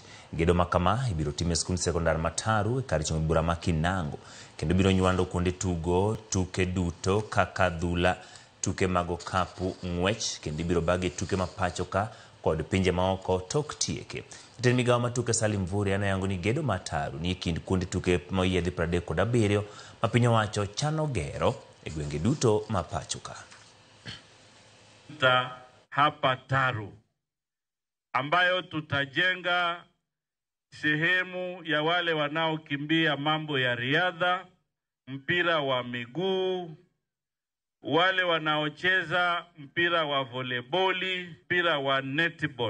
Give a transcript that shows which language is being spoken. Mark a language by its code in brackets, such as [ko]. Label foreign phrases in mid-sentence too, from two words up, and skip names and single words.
[luo] Gedo makama ibiro time skul sekondar Mataru e kar chung bura ma Kinango kendo biro nywando kuonde tugo tuke duto kaka dhula, tuke mago kapu, ng'wech kendo biro bage tuke mapacho ka kod pinje maoko tok tieke. Jatend migawo ma tuke Salim Mvurya yango ni gedo Mataru ni kind kuonde tuke moyiedhi 37 ma piny owacho chano gero e gwenge duto mapacho ka. [sw] Hapa Taru ambayo tutajenga sehemu ya wale wanaokimbia mambo ya riadha, mpira wa miguu, wale wanaocheza mpira wa volleyball, mpira wa netball.